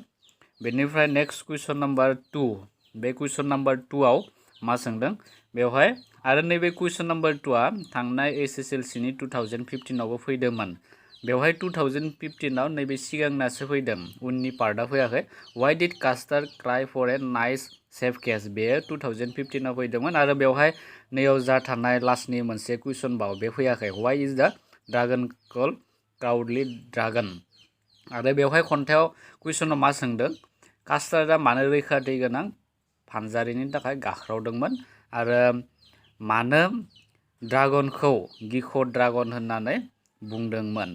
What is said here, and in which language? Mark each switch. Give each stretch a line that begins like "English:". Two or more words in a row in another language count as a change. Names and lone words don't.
Bodo: बेनिफ्राय
English: next question number
Bodo: 2 बे
English: question number
Bodo: 2आव मा सोंदों बेवहाय आरो नैबे
English: question number
Bodo: 2आ थांनाय एसएसएलसीनि 2015आवबो फैदोंमोन। बेवहाय 2015आव नैबे सिगांनासो फैदों, उननि पार्टआ फैयाखै।
English: why did Custard cry for a nice safe case
Bodo: बेयो 2015आव फैदोंमोन आरो बेवहाय नैयाव जा थानाय लास्टनि मोनसे कुइसन बाव बे फैयाखै।
English: why is the dragon called cowardly dragon.
Bodo: आरो बेवहाय खन्थाइयाव कुइसनाव मा सोंदों कास्टार्डआ मानो रैखाथि गोनां फानजारिनि थाखाय गाख्रावदोंमोन आरो मानो ड्रागनखौ गिख' ड्रागन होननानै बुंदोंमोन।